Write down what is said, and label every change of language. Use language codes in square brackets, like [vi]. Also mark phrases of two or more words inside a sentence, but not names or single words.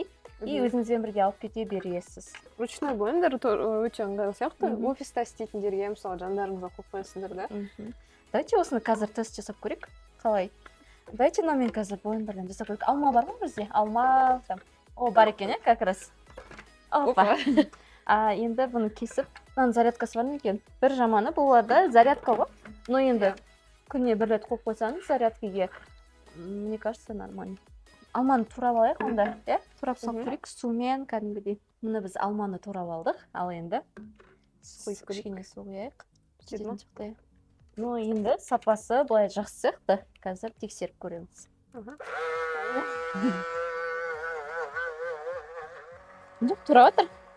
[kk] И өзіңізбен бірге алып кете бересіз. [ru] Ручной блендер [kk] өте ыңғайлы сияқты. Офиста істейтіндерге, мысалы, жандарыңызға қойып қоясыздар, да? Давайте осыны қазір тест жасап көрейік. Қалай? Давайте мен қазір блендерден жасап көрейік. Алма бар ма бізде? Алма, бар екен, [ru] как раз. Опа. [kk] Енді бұны кесіп, мынаның зарядкасы бар ма екен? Бір жаманы бұларда зарядка ғой. Но енді күніне бір рет қойып қойсаңыз зарядкаға, [ru] мне кажется, нормально. [kk] Алманы турап алайық онда, турап салып көрейік сумен кәдімгідей. Мұны біз алманы турап алдық, ал енді кішкене су құяйық. Ну, енді сапасы былай жақсы сияқты, қазір тексеріп көреміз. Жоқ, турап отыр.